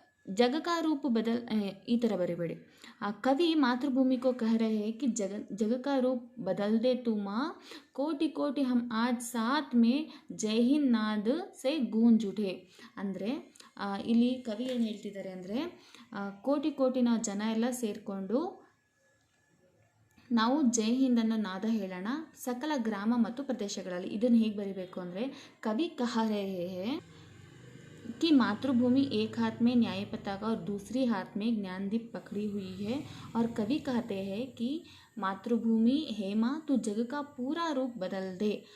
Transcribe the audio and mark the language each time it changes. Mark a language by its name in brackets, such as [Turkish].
[Hindi] जग का रूप बदल [Kannada] ಈ ಥರ ಬರಿಬೇಡಿ. [Hindi] कवि मातृभूमि को कह रहे हैं कि जग का रूप बदल दे तू माँ, कोटि कोटि हम आज साथ में जय हिंद नाद से गूंज उठे. [Kannada] ಅಂದರೆ ಇಲ್ಲಿ ಕವಿ ಏನು ಹೇಳ್ತಿದ್ದಾರೆ ಅಂದರೆ, ಕೋಟಿ ಕೋಟಿ ನಾವು ಜನ ಎಲ್ಲ ಸೇರಿಕೊಂಡು ನಾವು ಜೈ ಹಿಂದ್ ಅನ್ನೋ ನಾದ ಹೇಳೋಣ ಸಕಲ ಗ್ರಾಮ ಮತ್ತು ಪ್ರದೇಶಗಳಲ್ಲಿ. ಇದನ್ನು ಹೇಗೆ ಬರಿಬೇಕು ಅಂದರೆ, [Hindi] ಕವಿ ಕಹ ರಹೆ ಹೈ कि मातृभूमि एक हाथ में न्याय पताका और दूसरी हाथ में ज्ञानदीप पकड़ी हुई है. और कवि कहते हैं कि मातृभूमि हे माँ तू जग का पूरा रूप बदल दे.